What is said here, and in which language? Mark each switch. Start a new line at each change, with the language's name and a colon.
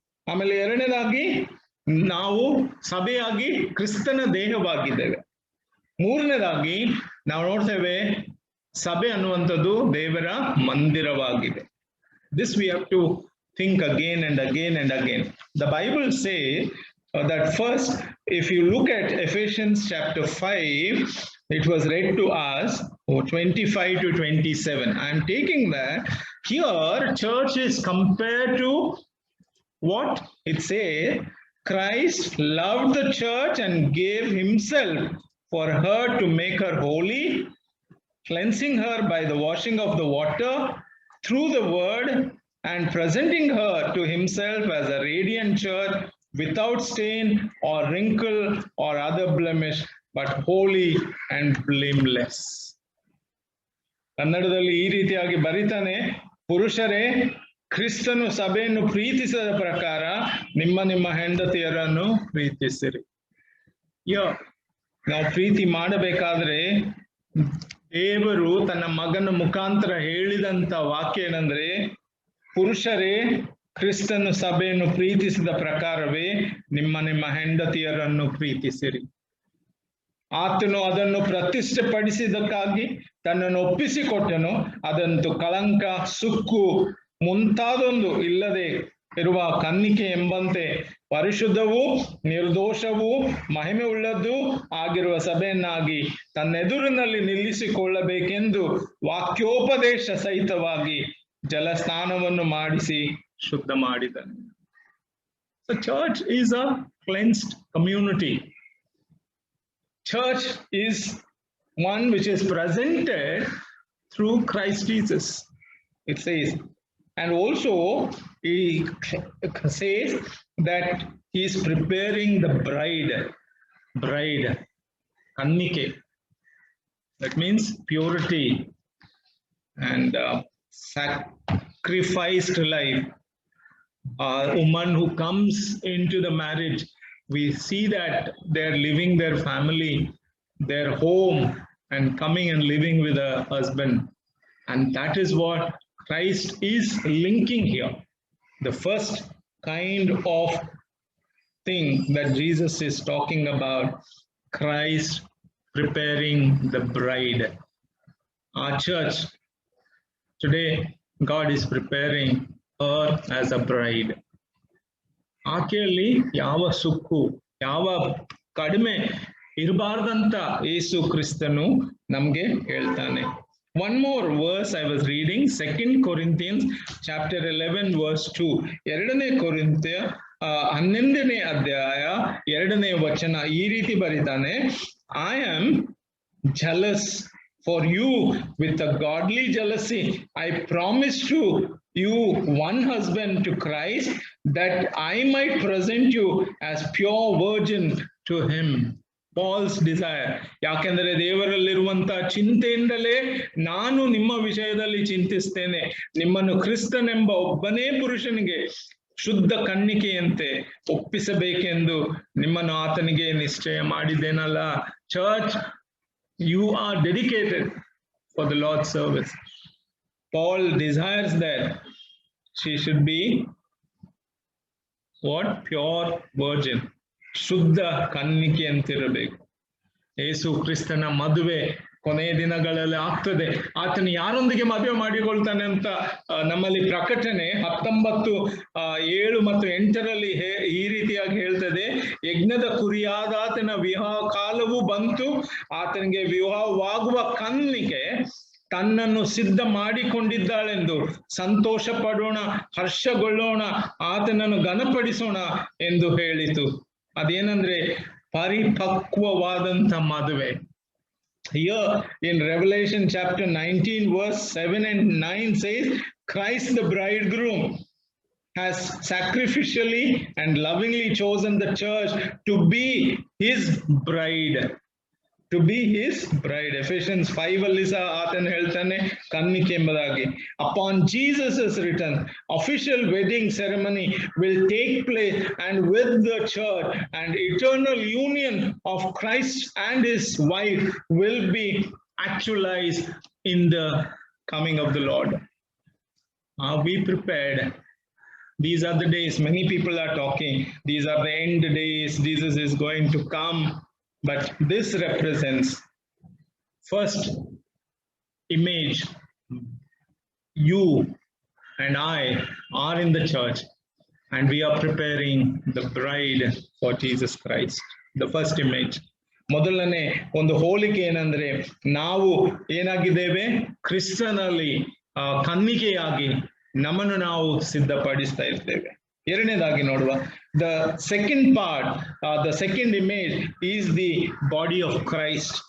Kannada: ಆಮೇಲೆ ಎರಡನೇದಾಗಿ ನಾವು ಸಭೆಯಾಗಿ ಕ್ರಿಸ್ತನ ದೇಹವಾಗಿದ್ದೇವೆ. ಮೂರನೇದಾಗಿ ನಾವು ನೋಡ್ತೇವೆ ಸಭೆ ಅನ್ನುವಂಥದ್ದು ದೇವರ ಮಂದಿರವಾಗಿದೆ.
English: This we have to think again and again and again. The Bible says that first, if you look at Ephesians chapter 5, it was read to us 25 to 27. I am taking that here church is compared to what? It says Christ loved the church and gave himself for her to make her holy, cleansing her by the washing of the water through the word, and presenting her to himself as a radiant church without stain or wrinkle or other blemish, but holy and blameless.
Kannada: ಕನ್ನಡದಲ್ಲಿ ಈ ರೀತಿಯಾಗಿ ಬರಿತಾನೆ, ಪುರುಷರೇ ಕ್ರಿಸ್ತನು ಸಭೆಯನ್ನು ಪ್ರೀತಿಸಿದ ಪ್ರಕಾರ ನಿಮ್ಮ ಹೆಂಡತಿಯರನ್ನು ಪ್ರೀತಿಸಿರಿ. ನಾವು ಪ್ರೀತಿ ಮಾಡಬೇಕಾದ್ರೆ ದೇವರು ತನ್ನ ಮಗನ ಮುಖಾಂತರ ಹೇಳಿದಂತ ವಾಕ್ಯ ಏನಂದ್ರೆ, ಪುರುಷರೇ ಕ್ರಿಸ್ತನು ಸಭೆಯನ್ನು ಪ್ರೀತಿಸಿದ ಪ್ರಕಾರವೇ ನಿಮ್ಮ ಹೆಂಡತಿಯರನ್ನು ಪ್ರೀತಿಸಿರಿ. ಆತನು ಅದನ್ನು ಪ್ರತಿಷ್ಠೆಪಡಿಸಿದಕ್ಕಾಗಿ ತನ್ನನ್ನು ಒಪ್ಪಿಸಿಕೊಟ್ಟನು. ಅದಂತೂ ಕಳಂಕ, ಸುಕ್ಕು ಮುಂತಾದೊಂದು ಇಲ್ಲದೆ ಇರುವ ಕನ್ನಿಕೆ ಎಂಬಂತೆ ಪರಿಶುದ್ಧವೂ ನಿರ್ದೋಷವೂ ಮಹಿಮೆ ಉಳ್ಳದ್ದು ಆಗಿರುವ ಸಭೆಯನ್ನಾಗಿ ತನ್ನೆದುರಿನಲ್ಲಿ ನಿಲ್ಲಿಸಿಕೊಳ್ಳಬೇಕೆಂದು ವಾಕ್ಯೋಪದೇಶ ಸಹಿತವಾಗಿ ಜಲಸ್ನಾನವನ್ನು ಮಾಡಿಸಿ ಶುದ್ಧ ಮಾಡಿದನು.
English: So church is a cleansed community. Church is one which is presented through Christ Jesus, it says. And also he says that he is preparing the bride, kannike. That means purity and sacrificed life. A woman who comes into the marriage, we see that they're leaving their family, their home, and coming and living with a husband. And that is what Christ is linking here. The first kind of thing that Jesus is talking about, Christ preparing the bride. Our church today, God is preparing her as a bride.
Kannada: ಆಕೆಯಲ್ಲಿ ಯಾವ ಸುಕ್ಕು, ಯಾವ ಕಡಿಮೆ ಇರಬಾರ್ದಂತ ಯೇಸು ಕ್ರಿಸ್ತನು ನಮ್ಗೆ ಹೇಳ್ತಾನೆ.
English: One more verse I was reading, 2 Corinthians chapter 11 verse 2.
Kannada: 2ನೇ ಕೊರಿಂಥ್ಯ 11ನೇ ಅಧ್ಯಾಯ 2ನೇ ವಚನ ಈ ರೀತಿ ಬರೀತಾನೆ,
English: I am jealous for you with a godly jealousy. I promise to you one husband to Christ, that I might present you as pure virgin to him. Paul's desire.
Kannada: ಯಾಕೆಂದರೆ ದೇವರಲ್ಲಿರುವಂತ ಚಿಂತೆಯಿಂದಲೇ ನಾನು ನಿಮ್ಮ ವಿಷಯದಲ್ಲಿ ಚಿಂತಿಸ್ತೇನೆ, ನಿಮ್ಮನ್ನು ಕ್ರಿಸ್ತನೆಂಬ ಒಬ್ಬನೇ ಪುರುಷನಿಗೆ ಶುದ್ಧ ಕನ್ನಿಕೆಯಂತೆ ಒಪ್ಪಿಸಬೇಕೆಂದು ನಿಮ್ಮನ್ನು ಆತನಿಗೆ ನಿಶ್ಚಯ ಮಾಡಿದ್ದೇನಲ್ಲ.
English: Church, you are dedicated for the Lord's service. Paul desires that she should be what? Pure virgin.
Kannada: ಶುದ್ಧ ಕನ್ನಿಕೆ ಅಂತಿರಬೇಕು. ಯೇಸು ಕ್ರಿಸ್ತನ ಮದುವೆ ಕೊನೆಯ ದಿನಗಳಲ್ಲಿ ಆಗ್ತದೆ. ಆತನು ಯಾರೊಂದಿಗೆ ಮದುವೆ ಮಾಡಿಕೊಳ್ತಾನೆ ಅಂತ ನಮ್ಮಲ್ಲಿ ಪ್ರಕಟಣೆ 19:7 ಮತ್ತು 8ರಲ್ಲಿ ಈ ರೀತಿಯಾಗಿ ಹೇಳ್ತದೆ, ಯಜ್ಞದ ಕುರಿಯಾದ ಆತನ ವಿವಾಹ ಕಾಲವು ಬಂತು, ಆತನಿಗೆ ವಿವಾಹವಾಗುವ ಕನ್ನಿಕೆ ತನ್ನನ್ನು ಸಿದ್ಧ ಮಾಡಿಕೊಂಡಿದ್ದಾಳೆಂದು ಸಂತೋಷ ಪಡೋಣ, ಹರ್ಷಗೊಳ್ಳೋಣ, ಆತನನ್ನು ಘನಪಡಿಸೋಣ ಎಂದು ಹೇಳಿತು. ಅದೇನಂದ್ರೆ ಪರಿಪಕ್ವವಾದಂತ ಮದುವೆ.
English: Here in Revelation chapter 19 verse 7 and 9 says, Christ the bridegroom has sacrificially and lovingly chosen the church to be his bride. To be his bride.
Kannada: Ephesians 5 ಅಲ್ಲಿ ಸಹ ಆತನು ಹೇಳ್ತಾನೆ ಕನ್ನಿಕೆ ಎಂಬುದಾಗಿ.
English: Upon Jesus' return, official wedding ceremony will take place, and with the church and eternal union of Christ and his wife will be actualized in the coming of the Lord. Are we prepared? These are the days. Many people are talking, these are the end days, Jesus is going to come. But this represents first image. You and I are in the church and we are preparing the bride for Jesus Christ. The first image.
Kannada: ಮೊದಲನೇ ಒಂದು ಹೋಲಿಕೆ ಏನಂದ್ರೆ, ನಾವು ಏನಾಗಿದ್ದೇವೆ? ಕ್ರಿಸ್ತನಲ್ಲಿ ಕನ್ನಿಕೆಯಾಗಿ ನಮ್ಮನ್ನು ನಾವು ಸಿದ್ಧಪಡಿಸ್ತಾ ಇರ್ತೇವೆ. ಎರಡನೇದಾಗಿ ನೋಡುವ,
English: the second part, the second image is the body of Christ.